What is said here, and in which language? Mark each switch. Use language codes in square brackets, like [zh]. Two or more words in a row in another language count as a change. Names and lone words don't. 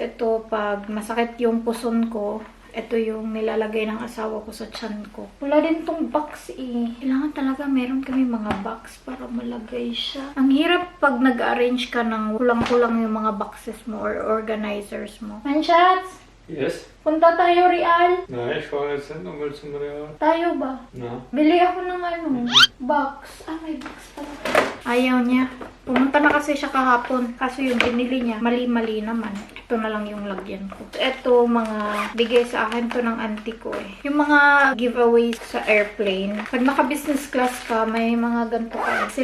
[tl] Ito, pag masakit yung puson ko, ito yung nilalagay ng asawa ko sa tiyan ko. Wala din tong box eh. Kailangan talaga meron kami mga box para malagay siya. Ang hirap pag nag-arrange ka ng kulang-kulang yung mga boxes mo or organizers mo. Manshots! [en] Yes? [tl] Punta tayo, Real. [de] Nein, ich fahre jetzt nicht nochmal zum Real. [tl] Tayo ba? Na. Bili ako ng box. May box pala. Ayaw niya. Pumunta na kasi siya kahapon. Kaso yung binili niya, mali-mali naman. Ito na lang yung lagyan ko. Ito, mga bigay sa akin to ng auntie ko eh. Yung mga giveaways sa airplane. Pag naka- [en] business class [tl] ka, may mga ganito ka eh.